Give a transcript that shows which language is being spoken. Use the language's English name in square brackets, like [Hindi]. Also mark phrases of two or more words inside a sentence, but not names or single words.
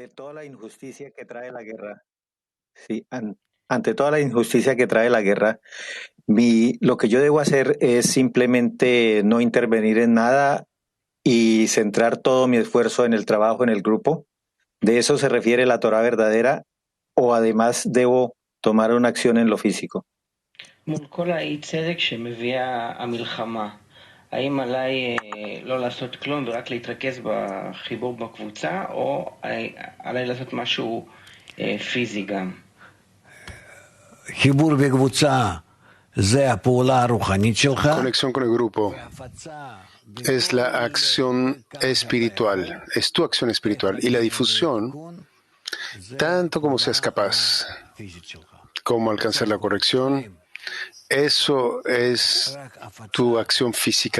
[Spanish] Ante toda la injusticia que trae la guerra, sí, ante toda la injusticia que trae la guerra, lo que yo debo hacer es simplemente no intervenir en nada y centrar todo mi esfuerzo en el trabajo en el grupo. ¿De eso se refiere la Torá verdadera o además debo tomar una acción en lo físico? [Hebrew] האם עליי לא לעשות כלום ורק להתרכז בחיבור בקבוצה, או עליי לעשות משהו פיזי גם? חיבור בקבוצה זה הפעולה הרוחנית שלך. [Spanish] Conexión con el grupo es la acción espiritual, es tu acción espiritual. Y la difusión, tanto como seas capaz, como alcanzar la corrección, eso es tu acción física.